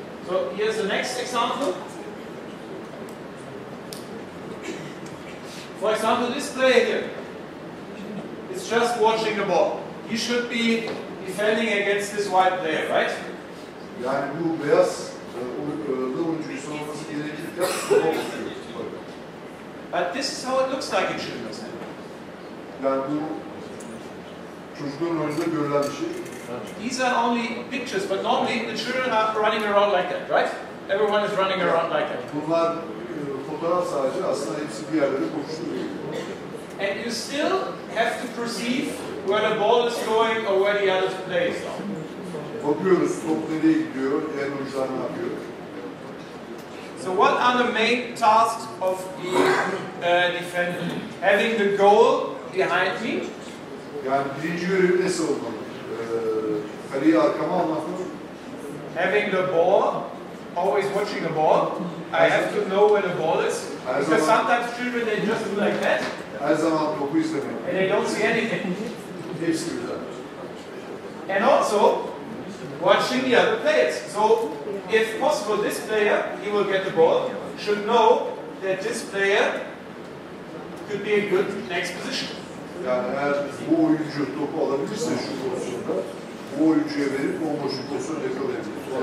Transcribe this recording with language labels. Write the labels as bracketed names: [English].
[English] So here's the next example. For example, this player here is just watching the ball. He should be defending against this white player, right? [Turkish] Yani bu beyaz oyuncuyu savunması gerekirken sola bakıyor. [English] But this is how it looks like in children's hand. [Turkish] Yani bu çocukların oyunda görülen bir şey. [English] These are only pictures, but normally the children are running around like that, right? Everyone is running around like that. [Turkish] Bunlar fotoğraf sadece, aslında hepsi bir yerlere koşturuyor. [English] And you still have to perceive where the ball is going or where the other player is going. [Turkish] Bakıyoruz top nereye gidiyor, diğer oyuncular ne yapıyor. [English] So what are the main tasks of the defender? Having the goal behind me. [Turkish] Yani birinci görevi ne savunmalı? Kaleyi arkama almak mı? [English] Having the ball, always watching the ball. I have to know where the ball is. Because sometimes children, they just do like that. [Turkish] Her zaman topu izlemek. [English] And they don't see anything. [Turkish] Hepsi güzel. [English] And also, watching the other players. So, if possible, this player, he will get the ball, should know that this player could be a good next position. [Turkish] Yani eğer bu oyuncu topu alabilirse şu pozisyonda, bu oyuncuya verip bomboş bir pozisyon yakalayabilir.